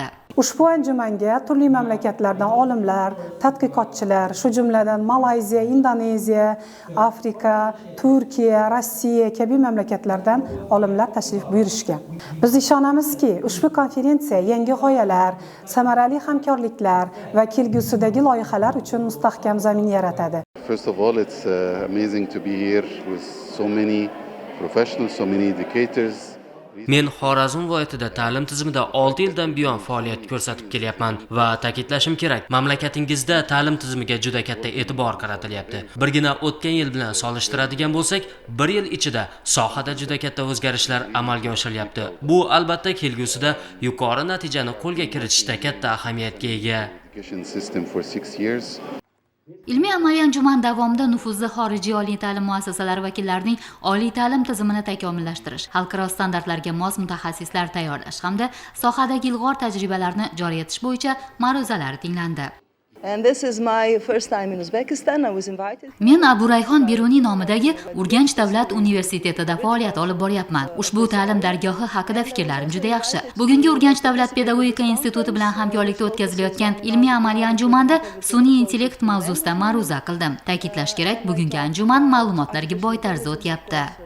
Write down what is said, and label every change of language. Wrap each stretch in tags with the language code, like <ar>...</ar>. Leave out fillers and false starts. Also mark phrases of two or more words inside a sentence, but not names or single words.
<uz>Ushbu anjumanga turli mamlakatlardan olimlar, tadqiqotchilar, shu jumladan Malayziya, Indoneziya, Afrika, Turkiya, Rossiya kabi mamlakatlardan olimlar tashrif buyurishgan. Biz ishonamizki, ushbu konferensiya yangi g'oyalar, samarali hamkorliklar va kelgusidagi loyihalar uchun mustahkam zamin yaratadi.</uz> <en>First of all, it's amazing to be here with so many professionals, so many educators.</en> <uz>Men Xorazm viloyatida ta'lim tizimida 6 yildan buyon faoliyat ko'rsatib kelyapman va ta'kidlashim kerak, mamlakatingizda ta'lim tizimiga juda katta e'tibor qaratilyapti. Birgina o'tgan yil bilan solishtiradigan bo'lsak, 1 yil ichida sohada juda katta o'zgarishlar amalga oshirilyapti. Bu albatta kelgusida yuqori natijani qo'lga kiritishda katta ahamiyatga ega. Ilmiy amaliy anjuman davomida nufuzli xorijiy oliy ta'lim muassasalari vakillarining oliy ta'lim tizimini takomillashtirish, xalqaro standartlarga mos mutaxassislar tayyorlash hamda sohadagi ilg'or tajribalarni joriy etish bo'yicha ma'ruzalar tinglandi.</uz> <en>And this is my first time in Uzbekistan. I was invited.</en> <uz>Men Abu Rayhon Beruniy nomidagi Urganch davlat universitetida faoliyat olib boryapman. Ushbu ta'lim dargohi haqida fikrlarim juda yaxshi. Bugungi Urganch davlat pedagogika instituti bilan hamkorlikda o'tkazilayotgan ilmiy amaliy anjumanda sun'iy intellekt mavzusida ma'ruza qildim. Ta'kidlash kerak, bugungi anjuman ma'lumotlarga boy tarzda o'tyapti.</uz>